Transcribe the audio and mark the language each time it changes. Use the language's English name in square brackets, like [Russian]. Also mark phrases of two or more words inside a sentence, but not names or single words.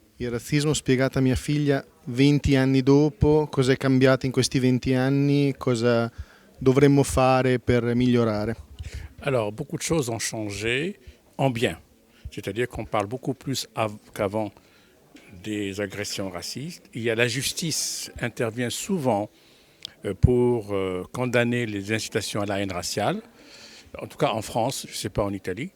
[Italian] razzismo spiegato a mia figlia 20 anni dopo, cosa è cambiato in questi 20 anni, cosa dovremmo fare per migliorare. [French] Alors, beaucoup de choses ont changé en bien. C'est-à-dire qu'on parle beaucoup plus qu'avant des agressions racistes. La justice intervient souvent pour condamner les incitations à la haine raciale, en tout cas en France, je ne sais pas en Italie.